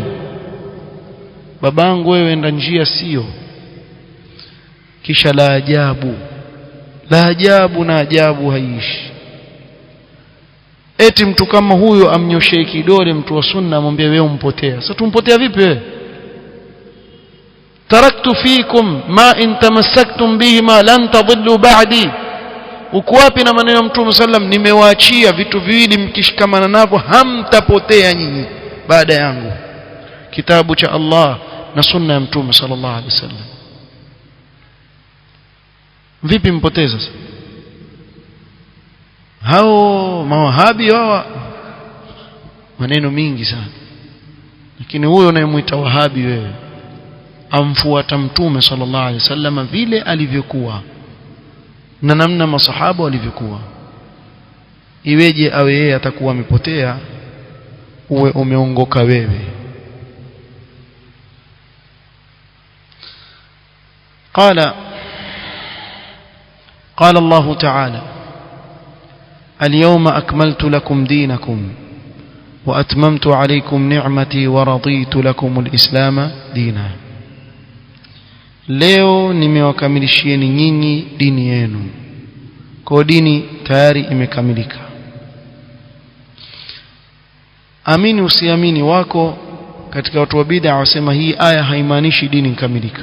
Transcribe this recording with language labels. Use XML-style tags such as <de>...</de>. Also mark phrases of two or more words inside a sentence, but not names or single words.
<sw>Babangu wewe enda njia sio. Kisha la ajabu na ajabu haiishi. Eti mtu kama huyo amnyoshee kidole mtu wa sunna, amwambie wewe umpotea. Sasa tumpotea vipi wewe?</sw> <ar>تركت فيكم ما إن تمسكتم بهما لن تضلوا بعدي.</ar> <sw>Uko wapi na maneno ya mtume sallam, nimewaachia vitu viwili mkishikamana navyo hamtapotea nyinyi baada yangu, kitabu cha Allah na sunna ya mtume</sw> <ar>صلى الله عليه وسلم.</ar> <sw>Vipi mpoteza sasa? hao mawahabi hawa, maneno mingi sana. Lakini huyo unayemuita wahabi wewe amfuata mtume</sw> <ar>صلى الله عليه وسلم</ar> <sw>vile alivyokuwa na namna masahaba walivyokuwa. Iweje awe yeye atakuwa amepotea uwe umeongoka wewe?</sw> <ar>قال الله تعالى اليوم أكملت لكم دينكم وأتممت عليكم نعمتي ورضيت لكم الإسلام دينا.</ar> <sw>leo nimewakamilishieni nyinyi dini yenu. Kwa dini tayari imekamilika. Amini usiamini wako katika watu wa bid'a wasema hii aya haimaanishi dini ikamilika.</sw>